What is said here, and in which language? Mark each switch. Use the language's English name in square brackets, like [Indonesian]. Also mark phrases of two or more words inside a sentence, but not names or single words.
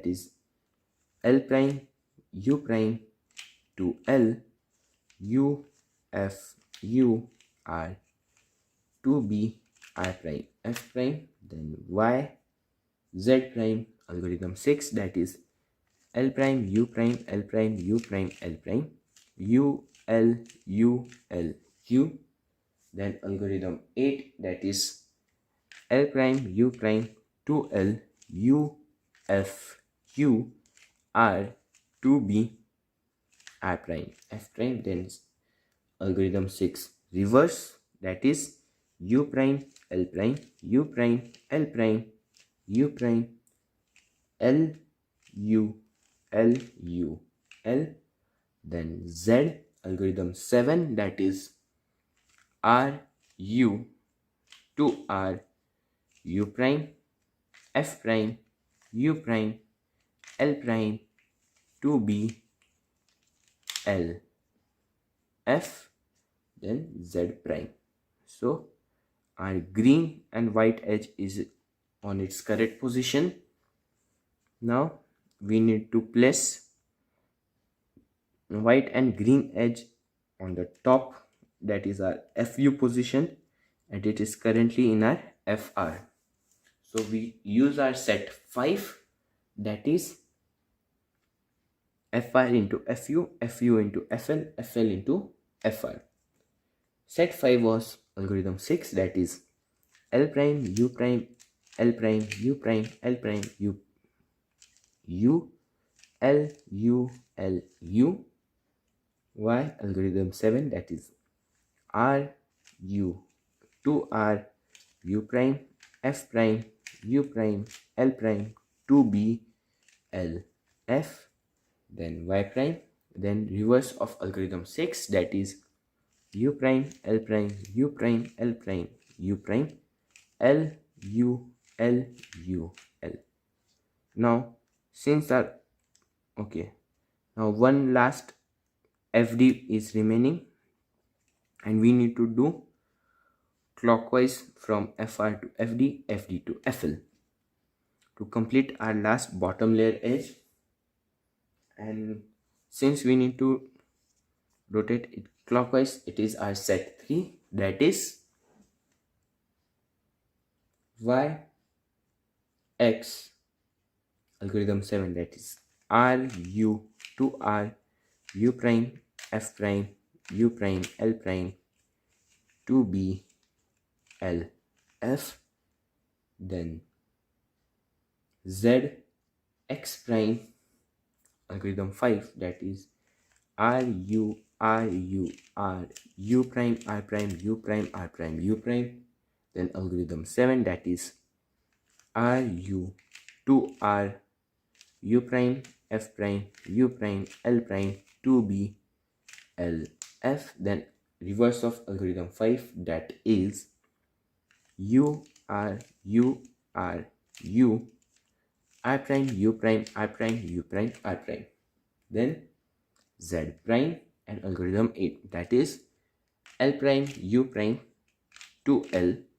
[English] is L prime U prime to L U F U R to B R prime F prime, then Y Z prime algorithm 6, that is L prime U prime L prime U prime L prime U L U L U, then algorithm 8, that is L prime U prime to L U F U R to B R prime F prime, then algorithm 6 reverse, that is U prime L prime U prime L prime U prime L U L U L. Then Z algorithm 7, that is R U to R U prime F prime U prime L prime to B L F, then Z prime. So our green and white edge is on its correct position. Now we need to place white and green edge on the top, that is our FU position, and it is currently in our FR. So we use our set 5, that is FR into FU, FU into FL, FL into FR. Set 5 was algorithm 6, that is L prime U prime L prime U prime L prime U U L U L U. Y algorithm 7, that is R U to R U prime F prime U prime L prime to B L F, then Y prime, then reverse of algorithm 6, that is U prime L prime U prime L prime U prime L U L U L. Now since our now one last FD is remaining, and we need to do clockwise from FR to FD, FD to FL to complete our last bottom layer edge. And since we need to rotate it clockwise, it is our set 3, that is Y X algorithm 7, that is R U to R U prime F prime U prime L prime to B L F, then Z X prime algorithm 5, that is R U R U R U prime R prime U prime R prime U prime, then algorithm 7, that is R U to R U prime F prime U prime L prime to B L F, then reverse of algorithm 5, that is U R U R U R prime U prime R prime U prime R prime, then Z prime, and algorithm 8, that is L prime U prime to L